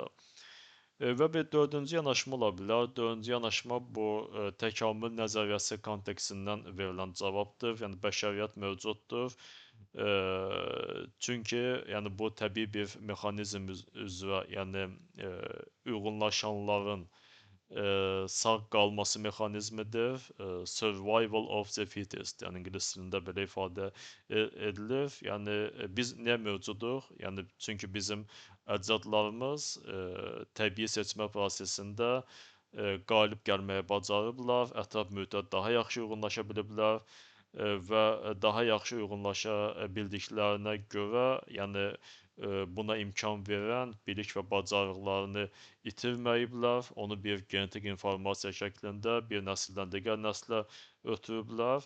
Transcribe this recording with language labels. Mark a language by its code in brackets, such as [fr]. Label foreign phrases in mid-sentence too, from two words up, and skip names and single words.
[az] Və bir dördüncü yanaşma ola bilər. Dördüncü yanaşma bu təkamül nəzəriyyəsi kontekstindən verilən cavabdır. Yəni bəşəriyyət mövcuddur. Çünki yəni bu təbii bir mexanizm üzrə, yəni uyğunlaşanların sağ qalması mexanizmidir. [en] Survival of the fittest, [az] yəni ingilis dilində belə ifadə edilir. Yəni biz niyə mövcuduq? Yəni çünki bizim əcdadlarımız təbii seçmə prosesində qalib gəlməyə bacarıblar, ətraf mühitə daha yaxşı uyğunlaşa biliblər və daha yaxşı uyğunlaşa bildiklərinə görə, yəni buna imkan verən bilik və bacarıqlarını itirməyiblər, onu bir genetik informasiya şəklində bir nəsildən digər nəslə ötürüblər.